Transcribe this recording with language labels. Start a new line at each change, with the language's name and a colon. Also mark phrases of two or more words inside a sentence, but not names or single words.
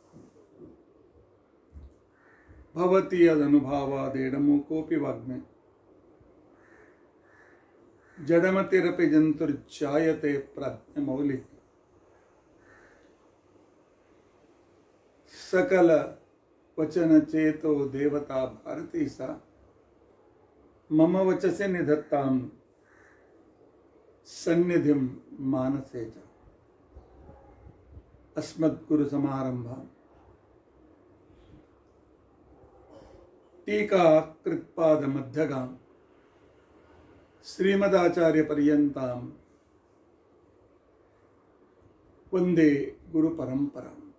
Sanskrit: ಭವತಿ ಯದನುಭಾವಾದೇಡಮೋ ಕೋಪಿ ವಾಗ್ಮೆ ಜಡಮತಿರಪಿ ಜಂತುರ್ಜಾಯತೆ ಪ್ರಾಜ್ಞಮೌಲಿ. ಸಕಲ ವಚನ ಚೇತೋ ದೇವತಾ ಭಾರತೀ ಸಾ ಮಮ ವಚಸೆ ನಿಧತ್ತಾಂ ಸನ್ನಿಧಿಂ ಮಾನಸೇ ಚ. ಅಸ್ಮದ್ಗುರು ಸಮಾರಂಭಾಂ ಟೀಕಾ ಕೃತ್ಪಾದ ಮಧ್ಯಗಾಂ ಶ್ರೀಮದಾಚಾರ್ಯ ಪರ್ಯಂತಾಂ ವಂದೇ ಗುರು ಪರಂಪರಾಂ.